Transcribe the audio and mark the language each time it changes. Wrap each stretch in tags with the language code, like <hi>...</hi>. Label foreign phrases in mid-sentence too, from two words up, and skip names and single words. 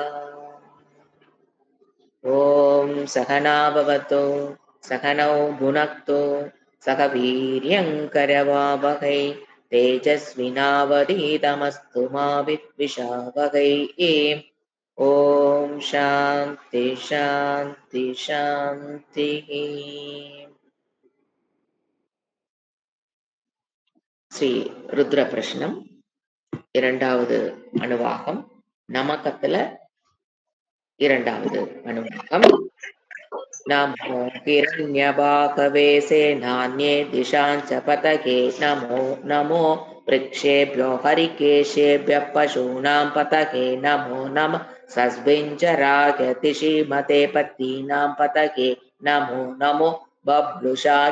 <sa>ॐ सहना भवतु सहनौ भुनक्तु सह वीर्यङ्करवावहै तेजस्विनावधीतमस्तु मा विद्विषावहै। ॐ शान्ति शान्ति शान्तिः.</sa> <ta>ஸ்ரீ ருத்ர பிரஷ்னம் இரண்டாவது அணுவாகம் நமக்கத்துல இரண்டாவது அணுவாகம்.</ta> <sa>नमो हिरण्यभागवे सेनान्ये दिशाञ्च पतके नमो नमो वृक्षेभ्यो हरिकेशेभ्यः पशूनां पतके नमो नमः सस्विञ्चराय तिषिमते पत्नीनां पतके नमो नमो बभ्रुषाय</sa>